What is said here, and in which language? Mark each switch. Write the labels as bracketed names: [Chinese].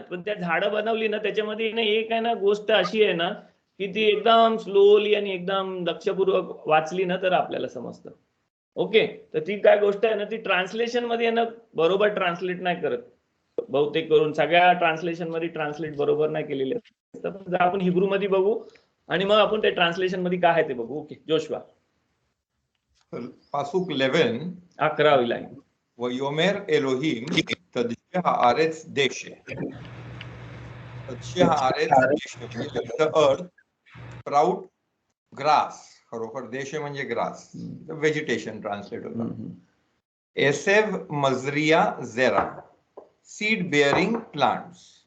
[Marathi] पण त्या झाडं बनवली ना त्याच्यामध्ये ना एक आहे ना गोष्ट अशी आहे ना की ती एकदम स्लोली आणि एकदम लक्षपूर्वक वाचली ना तर आपल्याला समजतं. ओके तर ती काय गोष्ट आहे ना ती ट्रान्सलेशन मध्ये ना बरोबर ट्रान्सलेट नाही करत बहुतेक करून. सगळ्या ट्रान्सलेशन मध्ये ट्रान्सलेट बरोबर नाही केलेले असतात. आपण हिब्रू मध्ये बघू आणि मग आपण ते ट्रान्सलेशन मध्ये काय आहे ते बघू. Okay Joshua पासूक 11 11वी line. [Hebrew] ויאמר אלוהים תדשא הארץ דשא. תדשא הארץ דשא [Marathi] म्हणजे [English] the earth sprout grass. [Marathi] खरोखर देशे म्हणजे ग्रास, व्हेजिटेशन ट्रान्सलेट होतं. एसेव मजरिया झेरा सीड बेअरिंग प्लांट्स.